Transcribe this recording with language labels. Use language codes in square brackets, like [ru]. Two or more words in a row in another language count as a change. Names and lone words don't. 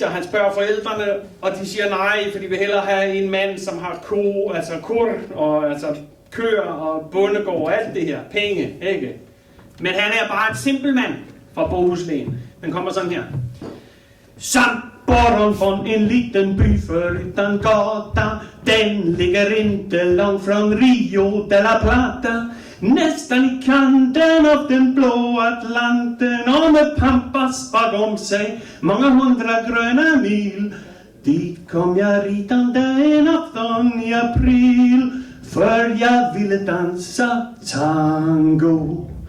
[da] Han spørger forældrene, og de siger nej, for de vil hellere have en mand, som har kur, og altså køer og bondegård og alt det her. Penge, ikke? Men han er bare et simpel mand fra Bohus Län. Den kommer sådan her. [sv] Samt Bornholm från en liten by förutan gata. Den ligger inte långt från Rio de la Plata. Nästan i kanten av den blå Atlanten. Och med Pampas bakom sig många 100 gröna mil. Dit kom jag ridande en afton i april. För jag ville dansa tango.